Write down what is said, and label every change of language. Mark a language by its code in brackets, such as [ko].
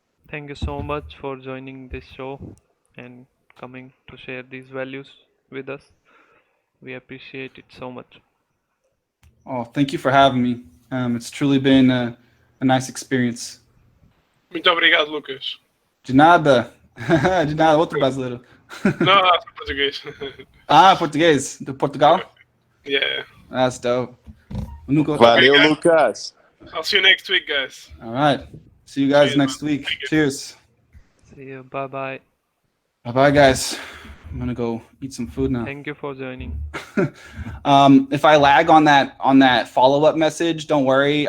[en] Thank you so much for joining this show and coming to share these values with us. We appreciate it so much. Oh, thank you for having me. It's truly been a nice experience. [pt] Muito obrigado, Lucas. De nada. De nada, outro brasileiro. Não, português. Ah, português, do Portugal? [en] Yeah. That's dope. Nunca... [pt] Valeu, Obrigado. Lucas. [en] I'll see you next week, guys. All right. See you guys Cheers, next man. week. Thank you. Cheers. See you. Bye bye. Bye-bye, guys. I'm gonna go eat some food now. Thank you for joining. If I lag on that follow-up message, don't worry.